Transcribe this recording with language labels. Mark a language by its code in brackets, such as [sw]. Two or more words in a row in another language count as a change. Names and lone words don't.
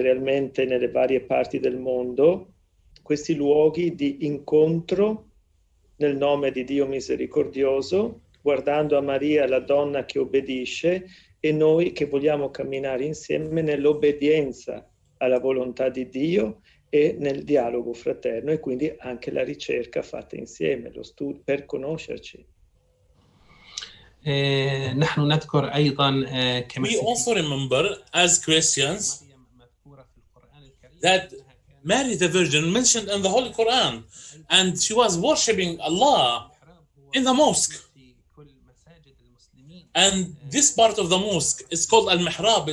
[it] realmente nelle varie parti del mondo questi luoghi di incontro nel nome di Dio misericordioso, guardando a Maria, la donna che obbedisce, e noi che vogliamo camminare insieme nell'obbedienza alla volontà di Dio e nel dialogo fraterno, e quindi anche la ricerca fatta insieme, lo studio per conoscerci. [ar] نحن نذكر أيضا [en] We also remember as Christians that Mary the Virgin mentioned in the Holy Quran, and she was worshipping Allah in the mosque. And this part of the mosque is called Al-Mihrab.